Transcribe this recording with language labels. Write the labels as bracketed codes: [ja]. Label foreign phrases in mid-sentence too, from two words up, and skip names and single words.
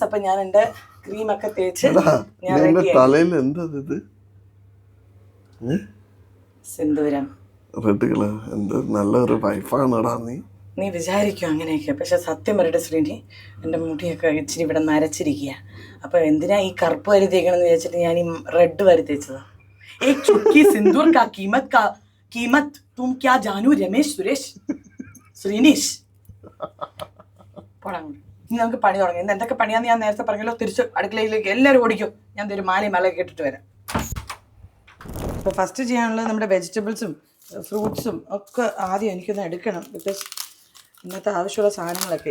[ml] അപ്പം ഞാൻ എൻ്റെ ക്രീമൊക്കെ തേച്ച് ഞാൻ സിന്ദൂരം നല്ലൊരു വൈഫാണടാ നീ വിചാരിക്കും അങ്ങനെയൊക്കെ. പക്ഷെ സത്യം പറയട്ടെ ശ്രീനി, എൻ്റെ മുടിയൊക്കെ ഇച്ചിരി ഇവിടെ നരച്ചിരിക്കുക. അപ്പം എന്തിനാ ഈ കറുപ്പ് വരി തേക്കണമെന്ന് വിചാരിച്ചിട്ട് ഞാൻ ഈ റെഡ് വരി തേച്ചതാ. [hi] एक चुटकी सिंदूर का कीमत तुम क्या जानू രമേശ് സുരേഷ് ശ്രീനീഷ്. [ml] ഇനി നമുക്ക് പണി തുടങ്ങി. ഇന്ന് എന്തൊക്കെ പണിയാന്ന് ഞാൻ നേരത്തെ പറഞ്ഞല്ലോ. തിരിച്ച് അടുക്കളയിലേക്ക് എല്ലാവരും ഓടിക്കും. ഞാൻ ഒരു മലയൊക്കെ ഇട്ടിട്ട് വരാം. ഇപ്പോൾ ഫസ്റ്റ് ചെയ്യാനുള്ളത് നമ്മുടെ വെജിറ്റബിൾസും ഫ്രൂട്ട്സും ഒക്കെ ആദ്യം എനിക്കൊന്ന് എടുക്കണം, ബിക്കോസ് ഇന്നത്തെ ആവശ്യമുള്ള സാധനങ്ങളൊക്കെ.